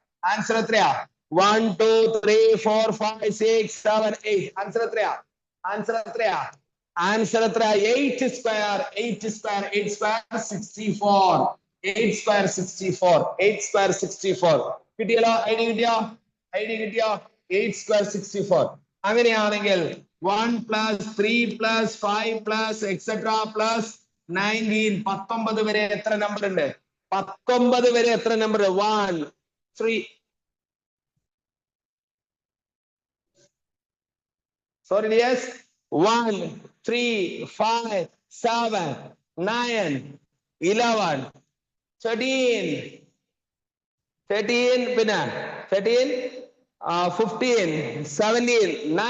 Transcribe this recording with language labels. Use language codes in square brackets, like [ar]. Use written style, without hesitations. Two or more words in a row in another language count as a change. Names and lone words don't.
[ml] 1 2 3 4 5 6 7 8. ആൻസർ എത്രയാ? 8 സ്ക്വയർ 64. 8 സ്ക്വയർ 64. കിട്ടിയല്ലോ? ഐഡിയ കിട്ടിയോ? 8 സ്ക്വയർ 64. അങ്ങനെയാണെങ്കിൽ [en] 1 plus 3 plus 5 plus etc. [ml] plus 19. 19 വരെ എത്ര നമ്പർ ഉണ്ട്? 19 വരെ എത്ര നമ്പർ? 1 3 [en] sorry yes [ml] 1 3 5 7 9 11 13 പിന്നെ 13 15 17 19.